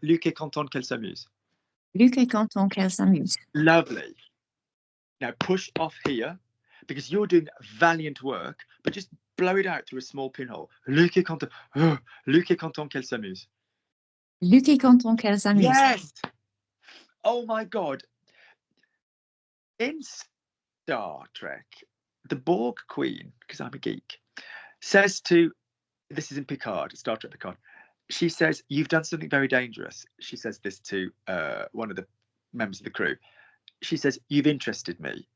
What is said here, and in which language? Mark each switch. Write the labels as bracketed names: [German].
[French] Luc est content qu'elle s'amuse. Luc est content qu'elle s'amuse. [English] Lovely. Now push off here because you're doing valiant work, but just blow it out through a small pinhole. [French] Luc est content. Oh, Luc est content qu'elle s'amuse. Luc est content qu'elle s'amuse. [English] Yes. Oh my God. In Star Trek, the Borg Queen, because I'm a geek, says to, this is in Picard, Star Trek Picard, she says, you've done something very dangerous. She says this to one of the members of the crew. She says, you've interested me.